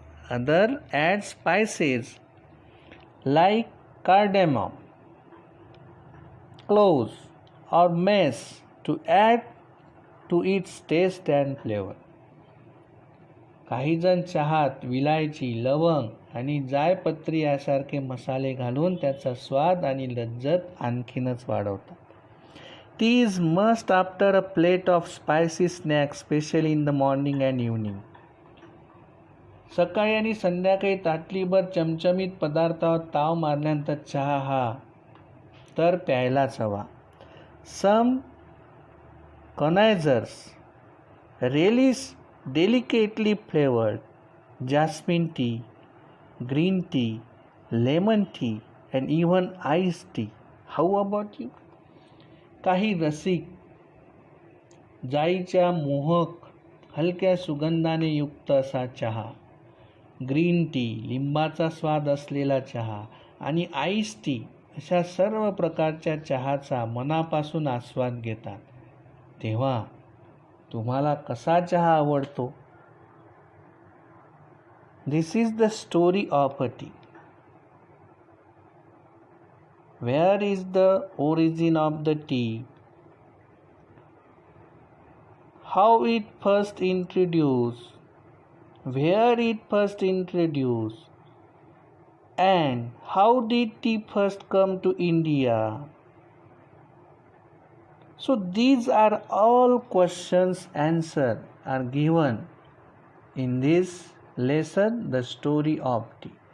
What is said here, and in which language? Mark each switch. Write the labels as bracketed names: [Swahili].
[English] Others add spices like cardamom, cloves, or mace to add to its taste and flavor. [Marathi] काही जण चहात विलायची, लवंग आणि जायपत्री यासारखे मसाले घालून त्याचा स्वाद आणि लज्जत आणखीनच वाढवतात. [English] Tea is must after a plate of spicy snack specially in the morning and evening. [Marathi] सकाळी आणि संध्याकाळी ताटलीभर चमचमीत पदार्थावर ताव मारल्यानंतर चहा हा तर प्यायलाच हवा. [English] Some connoisseurs relish delicately flavored jasmine tea, green tea, lemon tea, and even iced tea. How about you? [Marathi] काही रसिक जाईच्या मोहक हलक्या सुगंधाने युक्त असा चहा, ग्रीन टी, लिंबाचा स्वाद असलेला चहा आणि आईस टी अशा सर्व प्रकारच्या चहाचा मनापासून आस्वाद घेतात. तेव्हा तुम्हाला कसा चहा आवडतो? [English] This is the story of a tea. Where is the origin of the tea? How it first introduce? Where it first introduce? And how did tea first come to India? So these are all questions answered are given in this lesson, the story of tea.